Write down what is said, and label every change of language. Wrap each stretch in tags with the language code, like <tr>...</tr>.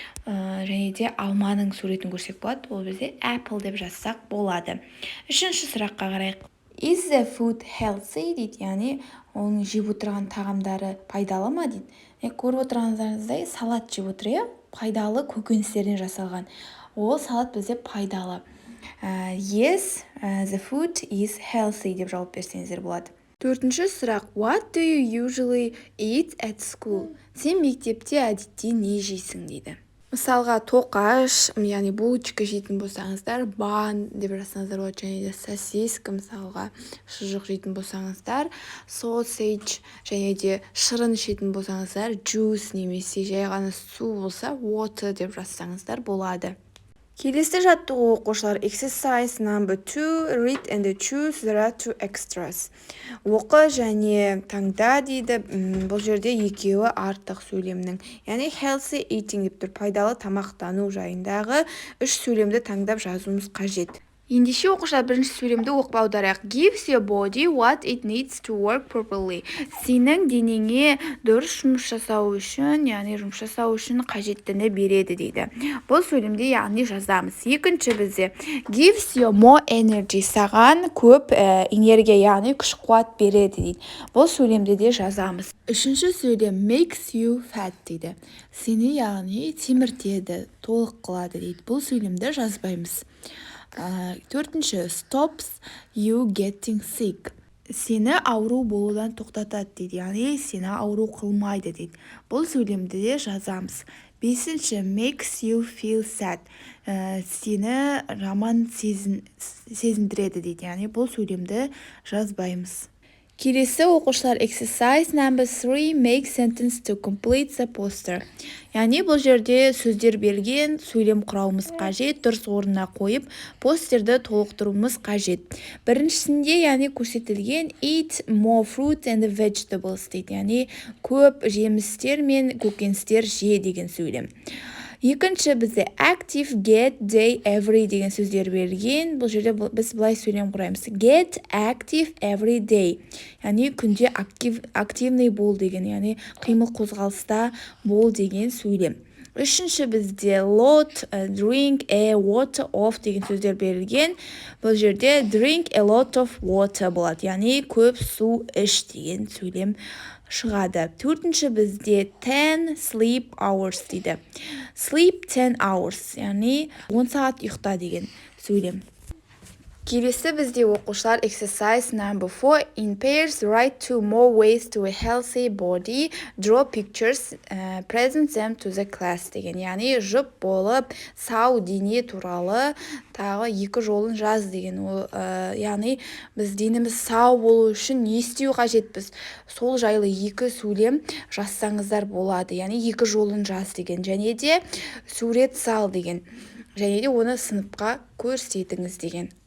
<kk>Және де алманың суретін көрсек болады, ол бізде apple деп жазсақ болады. Үшінші сұраққа қарайық.</kk> <en>Is the food healthy</en> <kk>дейді, яғни оның жеп отырған тағамдары пайдалы ма дейді. Көріп отырғандарыңыздай салат жеп отыр, иә? Пайдалы көкөністерден жасалған. Ол салат бізде пайдалы.</kk> <en>Yes, the food is healthy</en> <kk>деп жауап берсеңіздер болады. Төртінші сұрақ.</kk> <en>What do you usually eat at school?</en> <kk>Сен мектепте әдетте не жейсің дейді. Мысалға тоқаш, яғни булочка жейтін болсаңыздар, бан деп жазсаңыздар болады, және де сосиска, мысалға шұжық жейтін болсаңыздар, sausage, және де шырын ішетін болсаңыздар, juice немесе жай ғана су болса, water деп жазсаңыздар болады. Келесі жаттығу оқушылар.</kk> <en>Exercise number 2. Read and choose. There are 2 extras.</en> <kk>Оқы және таңда дейді. Бұл жерде екеуі артық сөйлемнің. Яғни healthy eating деп тұр. Пайдалы тамақтану жайындағы 3 сөйлемді таңдап жазуымыз қажет. Ендеше оқушылар бірінші сөйлемді оқып аударайық.</kk> <en>Gives your body what it needs to work properly.</en> <kk>Сенің денеңе дұрыс жұмыс жасау үшін, яғни жұмыс жасау үшін қажеттіні береді дейді. Бұл сөйлемде яғни жазамыз. Екінші бізде</kk> <en>gives you more energy.</en> <kk>Саған көп энергия, яғни күш қуат береді дейді. Бұл сөйлемде де жазамыз. Үшінші сөйлем</kk> <en>makes you fat</en> <kk>дейді. Сені яғни теміртеді, толық қылады дейді. Бұл сөйлемді жазбаймыз. Төртінші,</kk> <en>stops you getting sick.</en> <kk>Сені ауру болудан тоқтатады дейді, яғни сені ауру қылмайды дейді. Бұл сөйлемді де жазамыз. Бесінші,</kk> <en>makes you feel sad.</en> <kk>Сені жаман сезіндіреді дейді, яғни бұл сөйлемді жазбаймыз. Келесі оқушылар.</kk> <en>Exercise number 3. Make sentence to complete the poster.</en> <kk>Яғни бұл жерде сөздер берген, сөйлем құрауымыз қажет, дұрыс орнына қойып, постерді толықтыруымыз қажет. Біріншісінде, яғни көрсетілген</kk> <en>eat more fruit and vegetables</en> <kk>дейді, яғни көп жемістер мен көкөністер же деген сөйлем. Екінші бізде</kk> <en>active, get, day, every</en> <kk>деген сөздер берген. Бұл жерде біз былай сөйлем құраймыз.</kk> <en>Get active every day.</en> <kk>Яғни күнде активный бол деген, яғни қимыл қозғалыста бол деген сөйлем. Үшінші бізде</kk> <en>lot, drink a water of</en> <kk>деген сөздер берілген. Бұл жерде</kk> <en>drink a lot of water</en> <kk>болады, яғни көп су іш деген сөйлем шығады. Төртінші бізде</kk> <en>10 sleep hours</en> <kk>дейді.</kk> <en>Sleep 10 hours,</en> <kk>яғни 10 сағат ұйықта деген сөйлем. Келесі бізде оқушылар.</kk> <en>Exercise number 4. In pairs, write 2 more ways to a healthy body. Draw pictures, present them to the class</en> <kk>деген. Яғни жұп болып, сау дене туралы тағы 2 жолын жаз деген. Яғни біз денеміз сау болу үшін не істеу қажетпіз? Сол жайлы 2 сөйлем жазсаңыздар болады. Яғни 2 жолын жаз деген. Және де сурет сал деген. Және де оны сыныпқа көрсетіңіз деген.</kk>